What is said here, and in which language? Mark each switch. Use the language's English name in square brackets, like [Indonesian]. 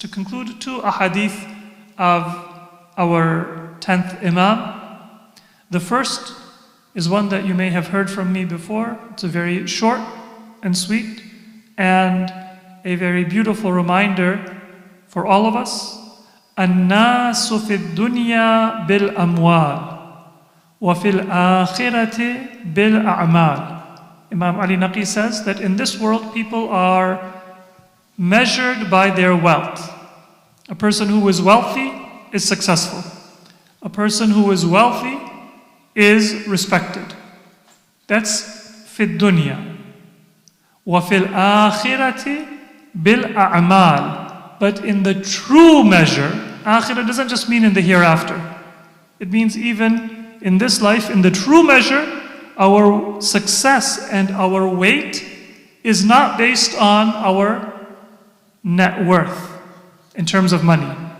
[English] To conclude, 2 ahadith of our 10th Imam. The first is one that you may have heard from me before. It's a very short and sweet and a very beautiful reminder for all of us. [Arabic] الناس في الدنيا بالأموال وفي الآخرة بالأعمال. [English] Imam Ali Naqi says that in this world people are measured by their wealth. A person who is wealthy is successful. A person who is wealthy is respected. That's [Arabic] في الدنيا. وفي الآخرة بالأعمال. [English] But in the true measure, akhirah doesn't just mean in the hereafter. It means even in this life, in the true measure, our success and our weight is not based on our net worth in terms of money.